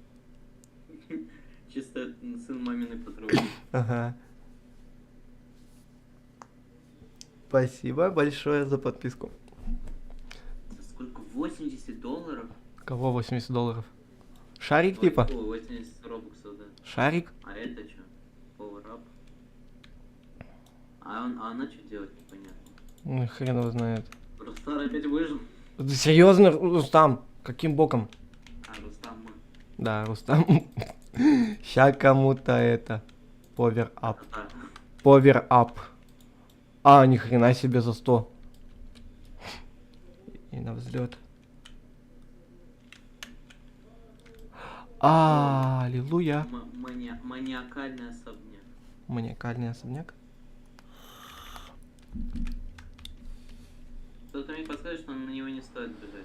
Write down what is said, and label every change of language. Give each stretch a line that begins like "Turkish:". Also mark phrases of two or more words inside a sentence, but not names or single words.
Russian: Чисто сын маминой подруги. Ага. Спасибо большое за подписку. Сколько? $80? Кого $80? Шарик Ой, типа? 80 робоксов, да. Шарик? А это что?
English: Power up?
Russian: А она что делать, непонятно. Ну, хрен его знает. Рустам опять выжил. Ты серьезно, Рустам? Каким боком? А, Рустам мы. Да, Рустам. Ща кому-то это.
English: power up.
Russian: А,
English: power up. А,
Russian: ни хрена себе за 100. И на взлет. Аллилуйя. маниакальный особняк. Маниакальный особняк. Кто-то мне подскажет, что на него не стоит бежать.